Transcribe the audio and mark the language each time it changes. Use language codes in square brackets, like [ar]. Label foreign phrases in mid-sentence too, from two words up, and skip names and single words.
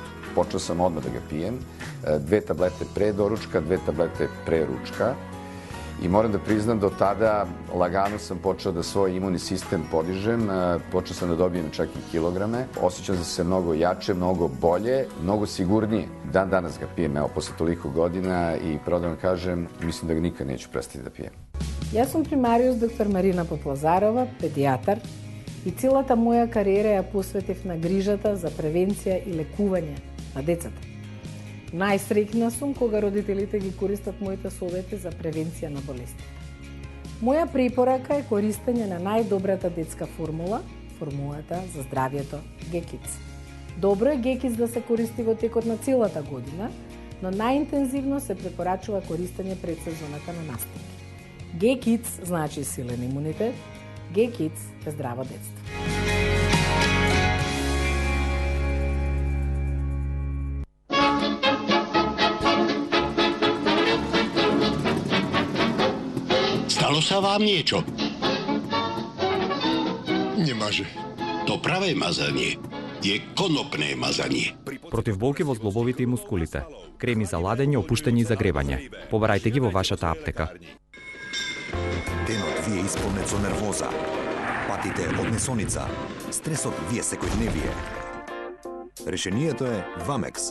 [sr] Počeo sam odmah da ga pijem, 2 tablete pre doručka, 2 tablete pre ručka i moram da priznam do tada lagano sam počeo da svoj imunni sistem podižem, počeo sam da dobijem čak i kilograme, osjećam se mnogo jače, mnogo bolje, mnogo sigurnije. Dan danas ga pijem, evo, posle toliko godina i pravo da vam kažem, mislim da ga nikad neću prestati da pijem. [mk] Јас сум примариус доктор Марина Поплазарова, педијатар, и целата моја кариера ја посветив на грижата за превенција и лекување на децата. Најсреќна сум кога родителите ги користат моите совети за превенција на болести. Моја препорака е користење на најдобрата детска формула, формулата за здравјето G-Kids. Добро е G-Kids да се користи во текот на целата година, но најинтензивно се препорачува користење пред сезоната на настапи. G-Kids значи силен имунитет, G-Kids е здраво детство. [sk] Stalo sa vám niečo? Немаже. To pravé mazanie je konopné mazanie. [mk] Против болки во зглобовите и мускулите, креми за ладење, опуштење и загревање. Побарајте ги во вашата аптека. Денот ви е исполнет со нервоза. Патите од несоница. Стресот ви е секојдневие. Решението е Вамекс.